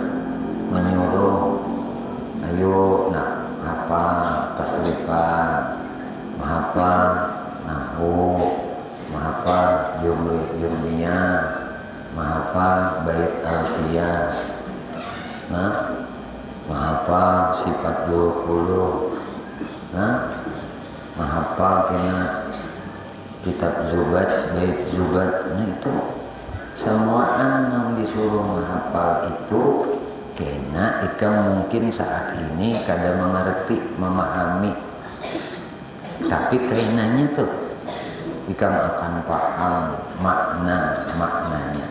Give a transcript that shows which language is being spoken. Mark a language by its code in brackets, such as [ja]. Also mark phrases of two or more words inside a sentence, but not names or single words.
[id] menyuruh ayo nah hafal tasrifan, menghafal nahwu, menghafal jumliyah, menghafal bait alfiyah, nah menghafal sifat 20, nah menghafal kena kitab zubat, bait zubat. [bjn] Nah itu semua yang disuruh menghafal itu kena ikam mungkin saat ini kada mengerti memahami, tapi kainanya tuh ikam akan paham maknanya.